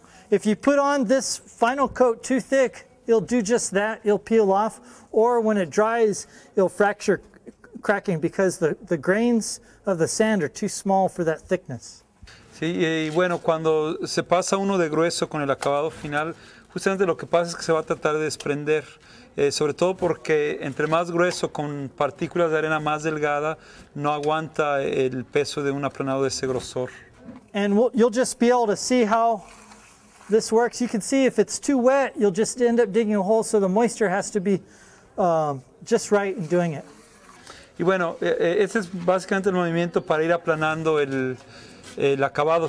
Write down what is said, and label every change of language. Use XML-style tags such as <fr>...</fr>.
<en>If you put on this final coat too thick, it'll do just that. It'll peel off, or when it dries, it'll fracture, cracking, because the grains of the sand are too small for that thickness.</en> <es>Sí, y bueno, cuando se pasa uno de grueso con el acabado final, justamente lo que pasa es que se va a tratar de desprender, sobre todo porque entre más grueso con partículas de arena más delgada, no aguanta el peso de un aplanado de ese grosor.</es> <en>And you'll just be able to see how this works. You can see if it's too wet, you'll just end up digging a hole, so the moisture has to be just right in doing it.</en> <es>Y bueno, ese es básicamente el movimiento para ir aplanando el acabado.</es>